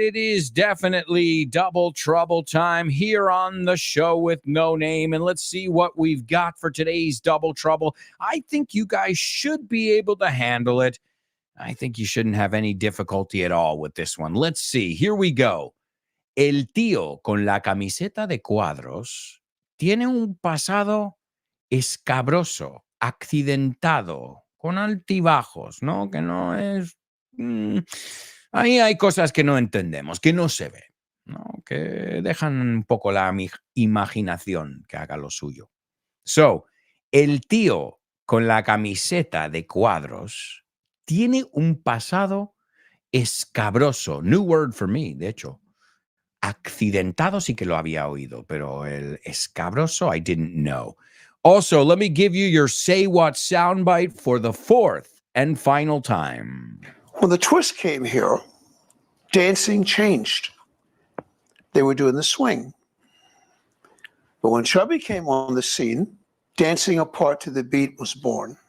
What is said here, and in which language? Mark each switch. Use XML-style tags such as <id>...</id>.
<en>It is definitely double trouble time here on the show with no name. And let's see what we've got for today's double trouble. I think you guys should be able to handle it. I think you shouldn't have any difficulty at all with this one. Let's see. Here we go.</en> <es>El tío con la camiseta de cuadros tiene un pasado escabroso, accidentado, con altibajos, ¿no? Que no es... ahí hay cosas que no entendemos, que no se ve, ¿no? Que dejan un poco la imaginación que haga lo suyo. So, el tío con la camiseta de cuadros tiene un pasado escabroso.</es> <en>New word for me,</en> <es>de hecho. Accidentado sí que lo había oído, pero el escabroso</es> <en>I didn't know. Also, let me give you your Say What soundbite for the 4th and final time. When the twist came here, dancing changed. They were doing the swing. But when Chubby came on the scene, dancing apart to the beat was born.</en>